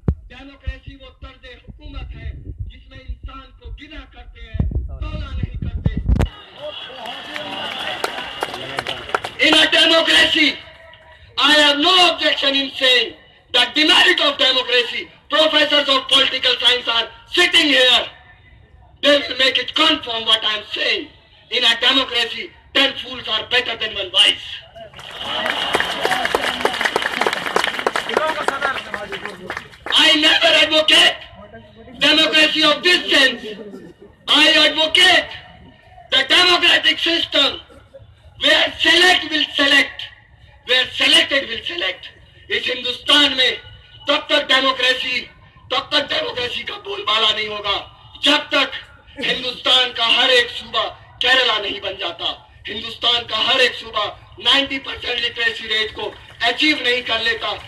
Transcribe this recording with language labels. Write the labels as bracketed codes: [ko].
[hi] Democracy वो तर्ज हुकूमत है जिसमें इंसान को गिना करते हैं, तौला नहीं करते। [en] In a democracy, I have no objection in saying that the merit of democracy, professors of political science are sitting here. They will make it confirm what I am saying. In a democracy, 10 fools are better than 1 wise. I never advocate democracy of this sense. I advocate the democratic system where select will select, where selected will select. [hi] इस हिंदुस्तान में तब तक democracy का बोलबाला नहीं होगा जब तक हिंदुस्तान का हर एक सूबा केरला नहीं बन जाता, हिंदुस्तान का हर एक सूबा 90% लिटरेसी रेट को अचीव नहीं कर लेता।